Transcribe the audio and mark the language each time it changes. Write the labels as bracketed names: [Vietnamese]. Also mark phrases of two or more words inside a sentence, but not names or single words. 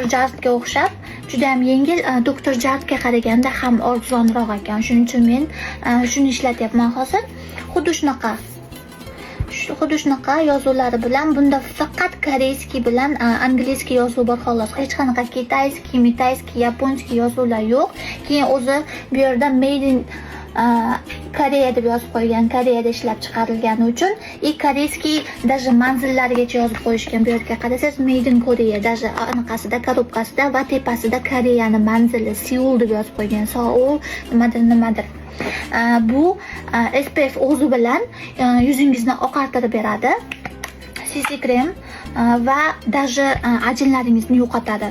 [Uzbek] Jartga o'xshab juda ham yengil, Dr. Jartga qaraganda ham arzonroq ekan. Shuning uchun men shuni ishlatyapman hozir. Xuddi shunaqa yozuvlari bilan, bunda faqat koreyskiy bilan angliyskiy yozuv bor xolos. Hech qanaqa [Russian] китайский, японский [Uzbek] yozuvlar yo'q. Keyin o'zi bu yerda [English] made in Koreya [Uzbek] deb yozib qo'ygan, Koreyada ishlab chiqarilgani uchun koreyskiy даже manzillarigacha yozib qo'yishgan. Bu yerga qarasangiz [English] made in Korea, [Uzbek] даже anaqasida, korobkasida va tepasida Koreyani manzili Seul deb yozib qo'ygan. Seoul nimadir. Bu SPF o'zi bilan yuzingizni oqartirib beradi. CC krem va даже ajinlaringizni yo'qotadi.